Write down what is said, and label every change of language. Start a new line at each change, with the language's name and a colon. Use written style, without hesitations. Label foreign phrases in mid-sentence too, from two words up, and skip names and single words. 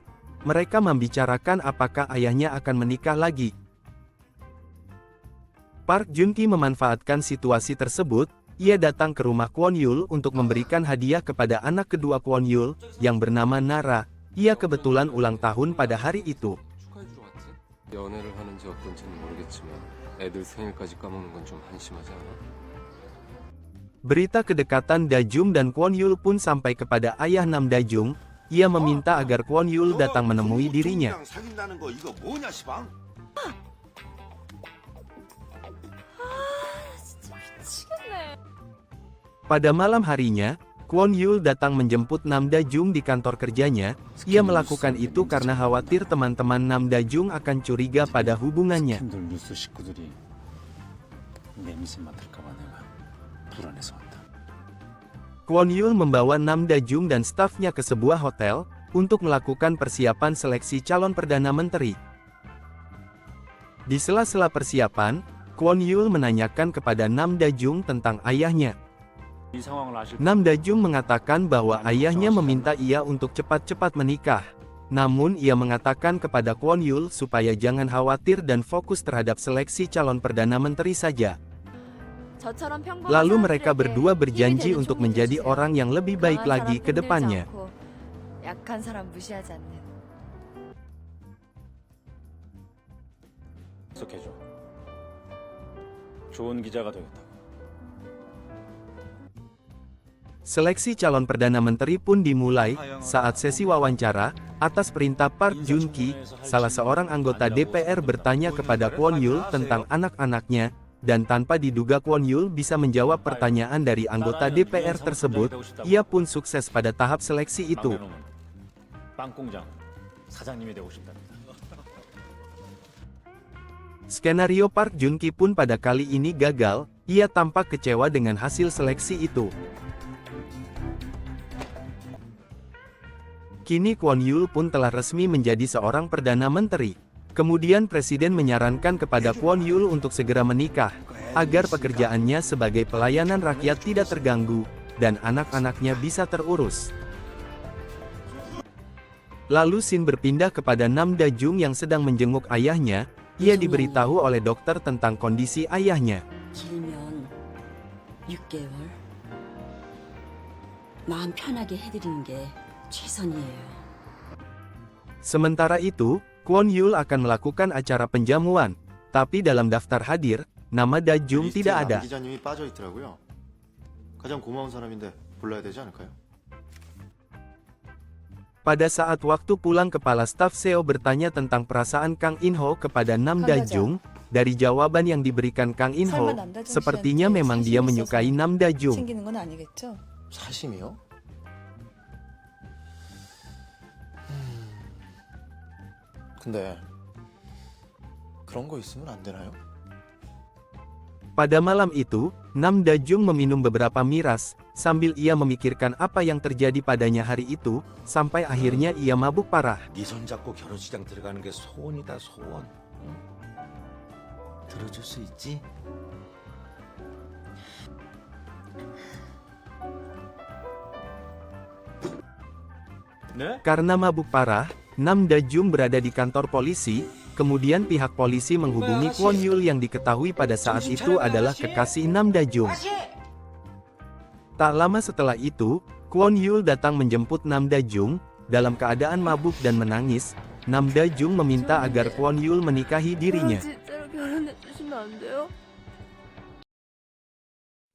Indonesian: Mereka membicarakan apakah ayahnya akan menikah lagi. Park Jun-ki memanfaatkan situasi tersebut. Ia datang ke rumah Kwon Yul untuk memberikan hadiah kepada anak kedua Kwon Yul, yang bernama Nara. Ia kebetulan ulang tahun pada hari itu.
Korean: 연애를 하는지 어떤지는 모르겠지만 애들 생일까지 까먹는 건 좀 한심하지 않아?
Indonesian: Berita kedekatan Da-jung dan Kwon Yul pun sampai kepada ayah Nam Da-jung. Ia meminta agar Kwon Yul datang menemui dirinya. Pada malam harinya, Kwon Yul datang menjemput Nam Da-jung di kantor kerjanya. Ia melakukan itu karena khawatir teman-teman Nam Da-jung akan curiga pada hubungannya.
Korean: 스캔들 뉴스 식구들이 내 미세 맡을까봐 내가 불안해서 왔다.
Indonesian: Kwon Yul membawa Nam Da-jung dan stafnya ke sebuah hotel, untuk melakukan persiapan seleksi calon Perdana Menteri. Di sela-sela persiapan, Kwon Yul menanyakan kepada Nam Da-jung tentang ayahnya.
Korean: 이 상황을 아실
Indonesian: Nam Da-jung mengatakan bahwa ayahnya meminta ia untuk cepat-cepat menikah. Namun ia mengatakan kepada Kwon Yul supaya jangan khawatir dan fokus terhadap seleksi calon Perdana Menteri saja. Lalu mereka berdua berjanji untuk menjadi orang yang lebih baik lagi ke depannya.
Korean: 해줘. 좋은 기자가 되겠다.
Indonesian: Seleksi calon Perdana Menteri pun dimulai. Saat sesi wawancara, atas perintah Park Jun-ki, salah seorang anggota DPR bertanya kepada Kwon Yul tentang anak-anaknya, dan tanpa diduga Kwon Yul bisa menjawab pertanyaan dari anggota DPR tersebut. Ia pun sukses pada tahap seleksi itu.
Korean: 빵공장 사장님이 되고 싶답니다.
Indonesian: Skenario Park Jun-ki pun pada kali ini gagal. Ia tampak kecewa dengan hasil seleksi itu. Kini Kwon Yul pun telah resmi menjadi seorang Perdana Menteri. Kemudian Presiden menyarankan kepada Kwon Yul untuk segera menikah, agar pekerjaannya sebagai pelayanan rakyat tidak terganggu, dan anak-anaknya bisa terurus. Lalu scene berpindah kepada Nam Da-jung yang sedang menjenguk ayahnya. Ia diberitahu oleh dokter tentang kondisi ayahnya.
Korean: 길면 6개월. 마음 편하게 해드리는 게 최선이에요.
Indonesian: Sementara itu, Kwon Yul akan melakukan acara penjamuan, tapi dalam daftar hadir, nama Da-jung tidak ada.
Korean: 기자님이 빠져 있더라고요. 가장 고마운 사람인데 불러야 되지 않을까요?
Indonesian: Pada saat waktu pulang, kepala staf Seo bertanya tentang perasaan Kang In-ho kepada Nam Da-jung. Dari jawaban yang diberikan Kang In-ho, sepertinya memang dia menyukai Nam Da-jung.
Korean: 챙기는 건 아니겠죠? 사심이요? 근데 그런 거 있으면 안 되나요?
Indonesian: Pada 마lam itu, Nam Da-jung meminum beberapa miras, sambil ia memikirkan apa yang terjadi padanya hari itu, sampai akhirnya ia mabuk parah.
Korean: 네 손 잡고 결혼식장 들어가는 게 소원이다 소원. 응? 들어줄 수 있지? 네?
Indonesian: Karena mabuk parah, Nam Da-jung berada di kantor polisi. Kemudian pihak polisi menghubungi Kwon Yul yang diketahui pada saat itu adalah kekasih Nam Da-jung. Tak lama setelah itu, Kwon Yul datang menjemput Nam Da-jung. Dalam keadaan mabuk dan menangis, Nam Da-jung meminta agar Kwon Yul menikahi dirinya.